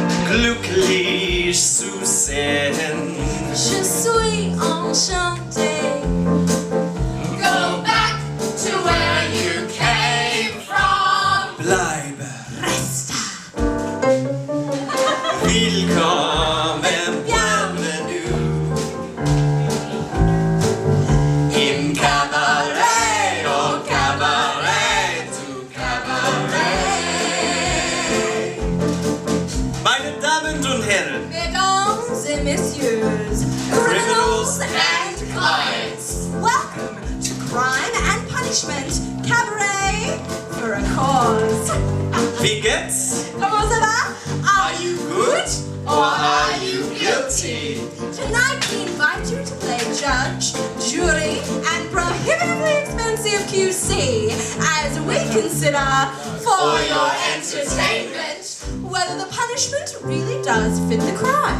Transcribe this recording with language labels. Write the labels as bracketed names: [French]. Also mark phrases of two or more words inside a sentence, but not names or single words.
[German] glücklich zu sehen. [French] Je suis enchantée. [English] Go back to where you came from. [German] Bleibe. [Italian] Resta. [German] Willkommen, [French] bienvenue. [German] Im Cabaret, oh Cabaret, du Cabaret. Meine Damen und Herren, [French] Mesdames et messieurs, [English] criminals and clients, welcome to Crime and Punishment Cabaret for a cause. [German] wie geht's? [French] Comment ça va? [English] Are you good Or are you guilty? Tonight we invite you to play judge, jury, and prohibitively expensive QC as we consider for your entertainment whether the punishment really does fit the crime.